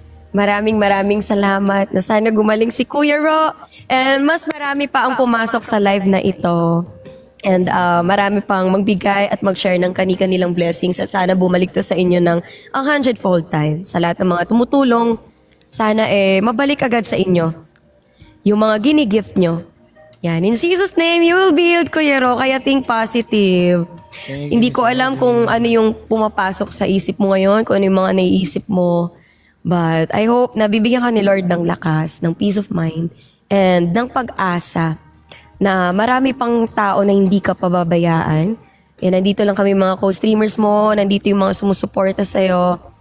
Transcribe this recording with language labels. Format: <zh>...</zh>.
<tl>Maraming salamat na sana gumaling si Kuya Ro, and mas marami pa ang pumasok sa live na ito. And marami pang magbigay at mag-share ng kani-kanilang blessings, at sana bumalik to sa inyo ng 100-fold time. Sa lahat ng mga tumutulong, sana mabalik agad sa inyo yung mga gini-gift nyo.</tl> <en>Yan, in Jesus' name, you will be healed, Kuya Ro, kaya think positive.</en> <tl>Hindi ko alam kung ano yung pumapasok sa isip mo ngayon, kung ano yung mga naiisip mo. But I hope na bibigyan ka ni Lord ng lakas, ng peace of mind, and ng pag-asa na marami pang tao na hindi ka pababayaan. And nandito lang kami mga co-streamers mo, nandito yung mga sumusuporta sa'yo.</tl>